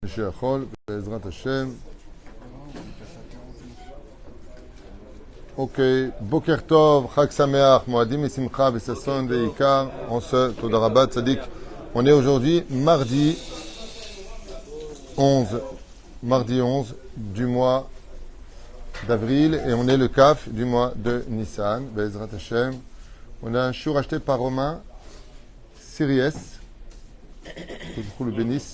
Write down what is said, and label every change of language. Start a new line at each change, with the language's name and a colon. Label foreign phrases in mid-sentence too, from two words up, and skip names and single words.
Hebrew: שיכול, בעזרת השם. אוקיי, בוקר טוב, חג שמח, מועדים משמחה וששון ועיקר,
French: on se,
Hebrew: תודה רבה, צדיק.
French: On est aujourd'hui mardi 11 du mois d'avril et on est le CAF du mois de Nissan,
Hebrew: בעזרת השם.
French: On a un chiour acheté par Romain Siries, que je le bénisse.